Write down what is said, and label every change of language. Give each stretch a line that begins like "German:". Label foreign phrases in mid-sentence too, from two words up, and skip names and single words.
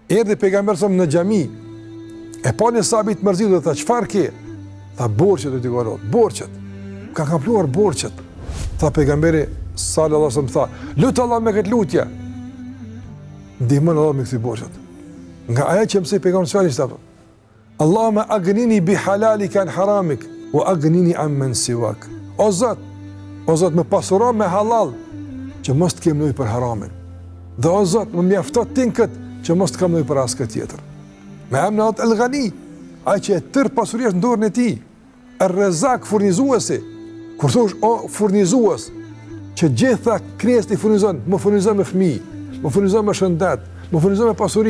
Albanian: Erdhi pejgamberi sa në xhami. E pa një sahabi të mërzitur dhe tha, çfarë ke? Tha, borxhet e dikorot, borxhet. Ka kapluar borxhet. Tha pejgamberi
Arabic: صلى الله عليه وسلم,
Albanian: tha, lut Allah me këtë lutje. Ndihmon Allah me këtë borxhet. Nga ajo që mësoi pejgamberi
Arabic: صلى الله عليه وسلم. اللهم أغنني بحلالك عن حرامك وأغنني عمن سواك.
Albanian: O Zot, më pasuro me halal që mos të kem nevojë për haramin. Dhe o Zot, më mjafto ti këtë që mos të kam nevojë për askë tjetër. Me emrin El-Ghani, ai që e tërë pasuria është në dorën e tij. Er-Razzaq, furnizuesi. Kur thosh o furnizues, që gjitha krijesat i furnizon, më furnizon me fëmijë, më furnizon me shëndet, më furnizon me pasuri.